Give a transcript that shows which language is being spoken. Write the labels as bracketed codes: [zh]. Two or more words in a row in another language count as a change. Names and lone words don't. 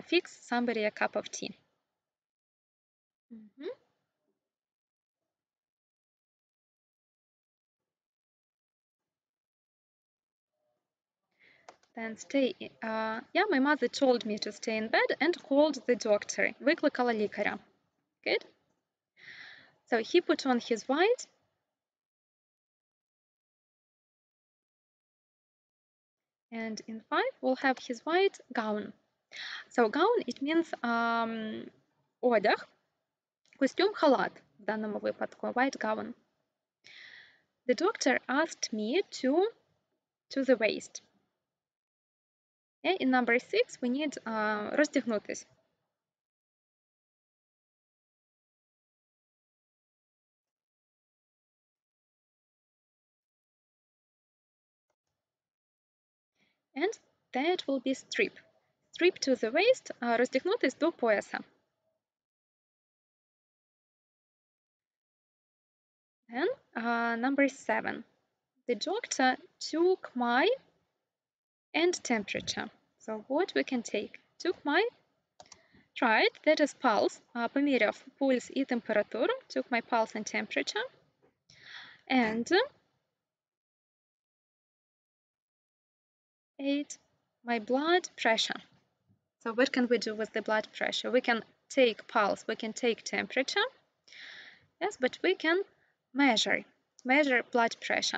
[en] Fix somebody a cup of tea. Then stay. My mother told me to stay in bed and called the doctor. [uk] Викликала лікаря. [en] Good. So he put on his white. And in 5, we'll have his white gown. So gown, it means [uk] одяг, костюм, халат в даному випадку, [en] white gown. The doctor asked me to the waist. In number 6, we need роздягнутись. And that will be strip. Strip to the waist, [uk] роздягнутись до пояса. [en] Then number 7. The doctor took my and temperature. So what we can take? Took my, right, that is pulse. [uk] Поміряв пульс і температуру. [en] Took my pulse and temperature. And 8, my blood pressure. So what can we do with the blood pressure? We can take pulse, we can take temperature. Yes, but we can measure blood pressure.